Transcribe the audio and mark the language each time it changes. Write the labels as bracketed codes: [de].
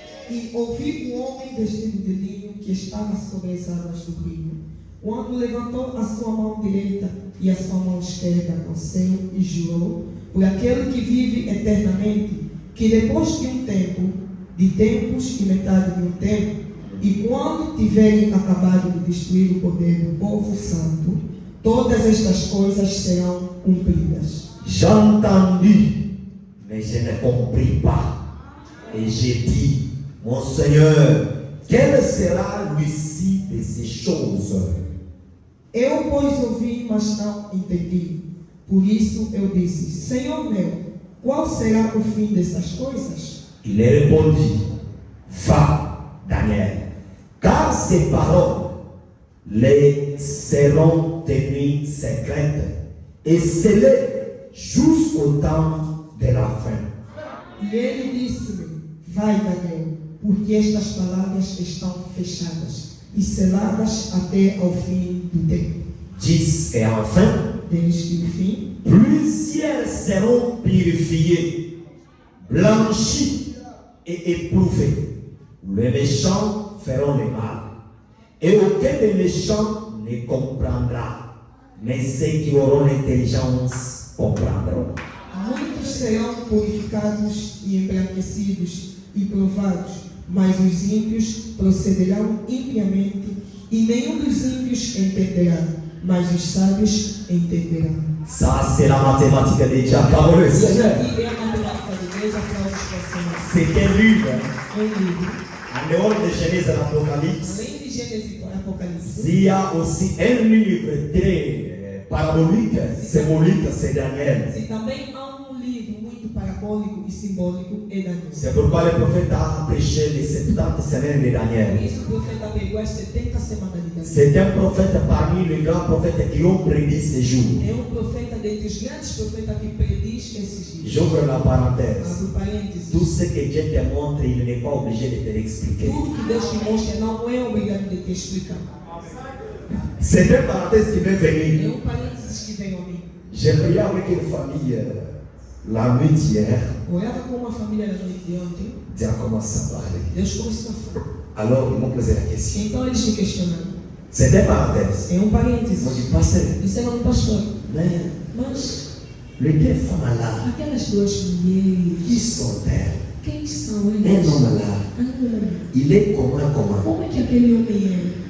[pt] E ouvi o homem vestido de linho que estava sobre as águas do rio, quando levantou a sua mão direita e a sua mão esquerda ao céu e jurou por aquele que vive eternamente, que depois de um tempo, de tempos e metade de um tempo, e quando tiverem acabado de destruir o poder do povo santo, todas estas coisas serão cumpridas. [fr] J'entendis Mais je ne compris pas. Et j'ai dit, mon Seigneur, quelle sera l'issue de ces choses? [pt] Eu, pois, ouvi, mas não entendi. Por isso eu disse: Senhor meu, qual será o fim dessas coisas? [fr] Il est répondu, va, Daniel, car ces paroles les seront tenues secrètes et scellées jusqu'au temps de la fin. [pt] E ele disse-me: Vai, Daniel, porque estas palavras estão fechadas e seladas até ao fim do tempo. [fr] 10 et enfin, [pt] Desde o fim, [fr] plusieurs seront purifiés, blanchis et éprouvés. Les méchants feront le mal, et aucun des méchants ne comprendra, mais ceux qui auront l'intelligence comprendront. [pt] muitos serão purificados e embranquecidos e provados, mas os ímpios procederão impiamente, e nenhum dos ímpios entenderá, mas os sábios entenderão. [fr] Ça, c'est la mathématique de Dieu. Acclamons le [pt] Isso [fr] Seigneur. [pt] aqui é a matemática de Deus, aplausos para o Senhor. [fr] C'est un livre, [pt] Livro. [fr] en dehors de Genèse et l'Apocalypse. [pt] Além de Gênesis e Apocalipse, [fr] Il y a aussi un livre très parabolique, symbolique, c'est Daniel. [pt] e também há livro muito parabólico e simbólico, é Daniel. [fr] C'est pourquoi le prophète a prêché les 70 semaines de [pt] Por [fr] Daniel. [pt] isso o profeta pegou as 70 semanas de Daniel. [fr] C'est un prophète parmi les grands prophètes qui ont prédit ces jours. [pt] É profeta dentre os grandes profetas que prediz esses dias. [fr] J'ouvre la parenthèse. [pt] Abro parênteses. [fr] Tout ce que Dieu te montre, il n'est pas obligé de te l'expliquer. [pt] Tudo que Deus te mostra não é obrigado de te explicar. [fr] C'est une parenthèse qui m'est venue. [pt] É parênteses que vem ao mim. [fr] J'ai prié avec une famille la nuit d'hier. [pt] Orava com uma família na noite de ontem. [fr] Dieu a commencé à parler. [pt] Deus começou a falar. [fr] Alors, ils m'ont posé la question. [pt] Então eles me questionaram. [fr] C'est une parenthèse. [pt] É parênteses. [fr] Ils m'ont dit, pasteur, [pt] Disseram, pastor, [fr] mais [pt] mas [fr] les deux femmes là, [pt] aquelas duas mulheres, [fr] qui sont-elles? [pt] quem são [fr] Un [pt] elas? [fr] homme là, il est comment? [pt] Como é que aquele homem é?